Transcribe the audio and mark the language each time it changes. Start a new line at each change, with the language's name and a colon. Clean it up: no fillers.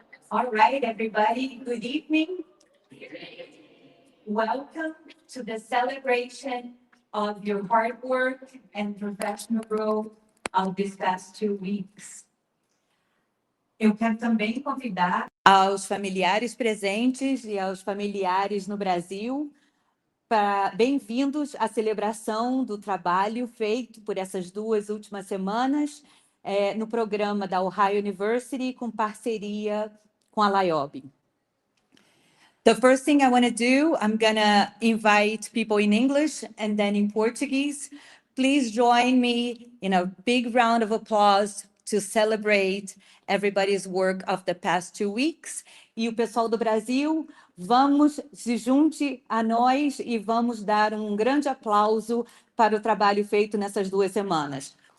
English: All right, everybody, good evening. Welcome to the celebration of your hard work and professional growth of these past 2 weeks.
Portuguese: Eu quero também convidar aos familiares presentes e aos familiares no Brasil para bem-vindos à celebração do trabalho feito por essas 2 últimas semanas no programa da Ohio University com parceria com a LAIOB.
English: The first thing I want to do, I'm going to invite people in English and then in Portuguese. Please join me in a big round of applause to celebrate everybody's work of the past 2 weeks.
Portuguese: E o pessoal do Brasil, vamos se junte a nós e vamos dar um grande aplauso para o trabalho feito nessas 2 semanas.